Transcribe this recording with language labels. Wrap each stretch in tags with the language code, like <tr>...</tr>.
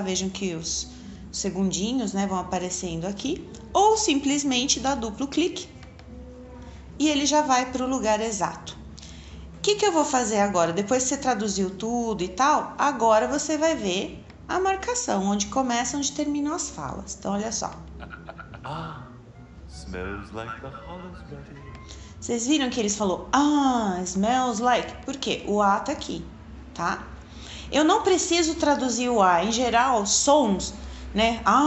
<pt>Vejam que os segundinhos, né, vão aparecendo aqui. Ou simplesmente dá duplo clique e ele já vai para o lugar exato. O que eu vou fazer agora? Depois que você traduziu tudo e tal, agora você vai ver a marcação, onde começa, onde terminam as falas. Então, olha só.</pt> <en>Smells like the hollow's ready.</en> <pt>Vocês viram que eles falou,</pt> <en>smells like?</en> <pt>Por quê? O A tá aqui, tá? Eu não preciso traduzir o A. Em geral, sons, né?</pt>